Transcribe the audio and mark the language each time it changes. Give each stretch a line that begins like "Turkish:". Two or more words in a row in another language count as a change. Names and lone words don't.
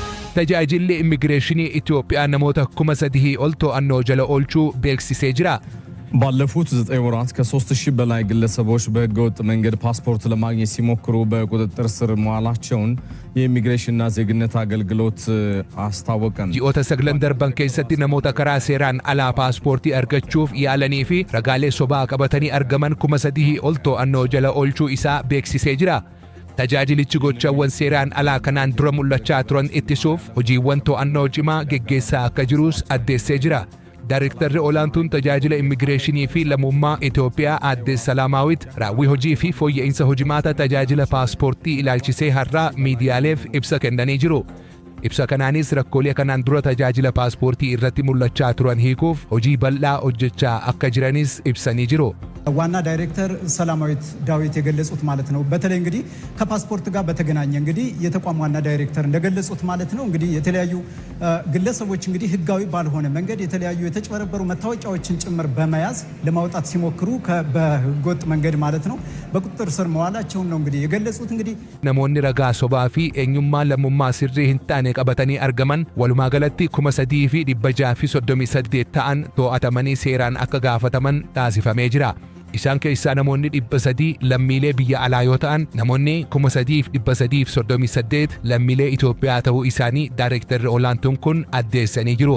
Oromo: tajaajilli immigireeshinii Itoophiyaa namoota 3,000 ol to'annoo jala oolchuu beeksisee jira.
Amharic: ባለፉት 9 ወራት ከ3000 በላይ ግለሰቦች በህገወጥ መንገድ ፓስፖርት ለማግኘት ሲሞክሩ በቁጥጥር ስር መዋላቸውን የኢሚግሬሽንና ዜግነት አገልግሎት አስታወቀ።
Oromo: ji'oota saglan darban keessatti namoota karaa seeraan alaa paaspoortii argachuuf yaalanii fi ragaalee sobaa qabatanii argaman 3,000 ol to'annoo jala oolchuu isaa beeksisee jira. tajaajilichi gochawwan seeraan alaa kanaan dura mul'achaa turan ittisuuf hojiiwwan to'annoo cimaa geggeessaa akka jirus addeessee jira. Daarektarri olaantuun tajaajila immigireeshinii fi lammummaa Itoophiyaa Aadde Salaamaawit raawwii hojii fi fooyya'insa hojimaata tajaajila paaspoortii ilaalchisee har'aa miidiyaaleef ibsa kennanii jiru. Ibsa kanaanis rakkoolee kanaan dura tajaajila paaspoortii irratti mul'achaa turan hiikuuf hojii bal'aa hojjechaa akka jiranis ibsanii jiru.
Amharic: ዋና ዳይሬክተር ሰላማዊት ዳዊት የገለጹት ማለት ነው። በተለይ እንግዲህ ከፓስፖርት ጋር በተገናኘ እንግዲህ የተቋም ዋና ዳይሬክተር እንደገለጹት ማለት ነው እንግዲህ የተለያዩ ግለሰቦች እንግዲህ ህጋዊ ባልሆነ መንገድ የተለያዩ የተጨበረበሩ መታወቂያዎችን ጭምር በመያዝ ለማውጣት ሲሞክሩ በህገወጥ መንገድ ማለት ነው በቁጥጥር ስር መዋላቸውን ነው እንግዲህ የገለጹት። እንግዲህ
Oromo: namoonni ragaa sobaa fi eenyummaa lammummaa sirrii hin taane qabatanii argaman walumaa galatti 3,638 ta'an to'atamanii seeraan akka gaafataman taasifamee jira. Isaan keessaa namoonni 300 lammiilee biyya alaa yoo ta'an namoonni 3,338 lammiilee Itoophiyaa ta'uu isaanii daarektarri olaantuun kun addeessanii jiru.